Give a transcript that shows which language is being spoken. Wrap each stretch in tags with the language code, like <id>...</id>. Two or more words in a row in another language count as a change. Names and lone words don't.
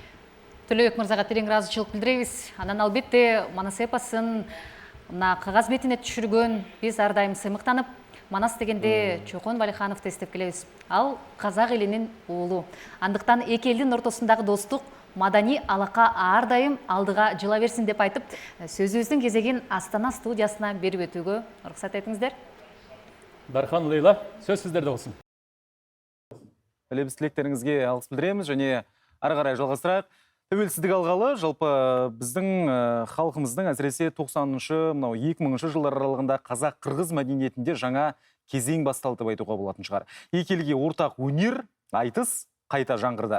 <ky>Төлөбек мырзага терең ыраазычылык билдиребиз. Анан албетте Манас эпосын мына кагаз бетине түшүргөн биз ар дайым сыймыктанып, Манас дегенде Чокон Валихановду эстеп келебиз. Ал казак элинин уулу. Андыктан эки элдин ортосундагы достук, маданий алака ар дайым алдыга жыла берсин деп айтып, сөзүбүздүн кезегин Астана студиясына берип өтүүгө уруксат этиңиздер. Дархан, Лейла, сөз сиздерде болсун.</ky> <kk>Лебиз тилектериңизге алғыс білдіреміз және ары қарай жалғастырайық. Тәуелсіздік алғалы жалпы біздің халқымыздың әсіресе 90-шы, 2000-шы жылдар аралығында қазақ-қырғыз мәдениетінде жаңа кезең басталды деп айтуға болатын шығар. Екі елге ортақ өнер, айтыс қайта жаңғырды.</kk>